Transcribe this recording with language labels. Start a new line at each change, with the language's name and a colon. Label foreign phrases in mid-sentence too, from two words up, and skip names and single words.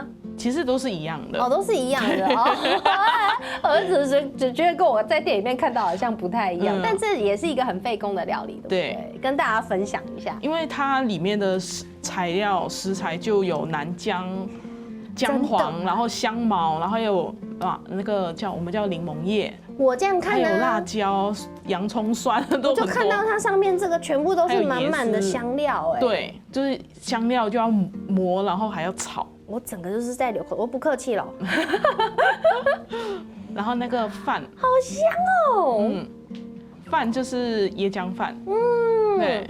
Chinese: 其實都是一樣的，都是一樣的哦。我只覺得跟我在店裡面看到好像不太一樣，但這也是一個很費工的料理，對不對？跟大家分享一下，因為它裡面的食材就有南姜黃，然後香茅，然後還有那個我們叫檸檬葉，我這樣看還有辣椒、洋蔥蒜都很多。就看到它上面這個全部都是滿滿的香料，對，就是香料就要磨，然後還要炒。我整個就是在流口，我不客氣了。然后那个饭好香哦。饭就是椰浆饭。对，